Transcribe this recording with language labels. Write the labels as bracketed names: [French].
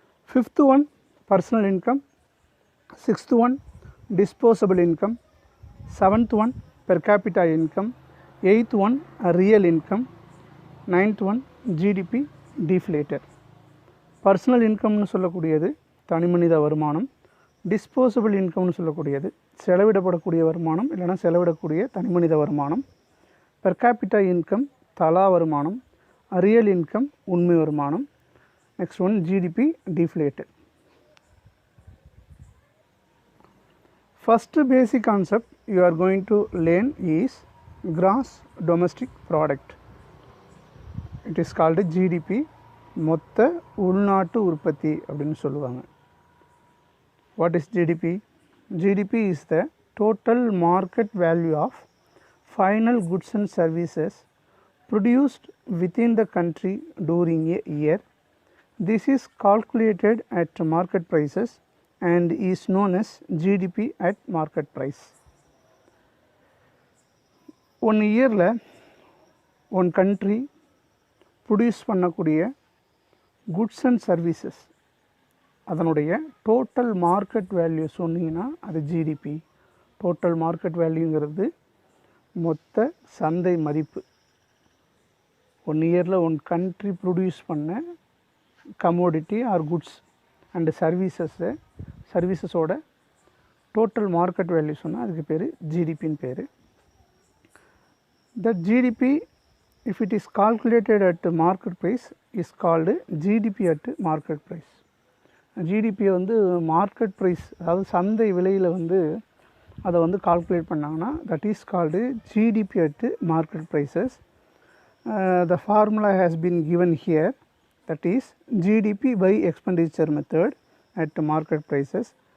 [English] Fifth one, personal income; sixth one, disposable income; seventh one, per capita income; eighth one, real income; ninth one, GDP deflator. [Tamil] Personal இன்கம்னு சொல்லக்கூடியது தனிமனித வருமானம், disposable இன்கம்னு சொல்லக்கூடியது செலவிடப்படக்கூடிய வருமானம் இல்லைனா செலவிடக்கூடிய தனிமனித வருமானம், பெர் கேபிட்டா இன்கம் தலா வருமானம், ரியல் இன்கம் உண்மை வருமானம், next one GDP deflated. [English] First basic concept you are going to learn is gross domestic product. It is called GDP, [Tamil] மொத்த உள்நாட்டு உற்பத்தி அப்படின்னு சொல்லுவாங்க. [English] What is GDP? GDP is the total market value of final goods and services produced within the country during a year. This is calculated at market prices and is known as GDP at market price. One year one country produce [Tamil] பண்ணக்கூடிய [English] goods and services [Tamil] அதனுடைய [English] total market value [Tamil] சொன்னீங்கன்னா அது [English] GDP. [Tamil] Total market வேல்யூங்கிறது மொத்த சந்தை மதிப்பு. One இயரில் one country produce பண்ண commodity R goods and சர்வீசஸோட total market value சொன்னால் அதுக்கு பேர் ஜிடிபின்னு பேர். [English] That GDP if it is calculated at market price is called GDP at market price. [Tamil] ஜிடிபியை வந்து மார்க்கெட் ப்ரைஸ் அதாவது சந்தை விலையில் வந்து அதை வந்து கால்குலேட் பண்ணாங்கன்னா [English] That is called GDP at market prices. The formula has been given here, that is GDP by expenditure method at market prices.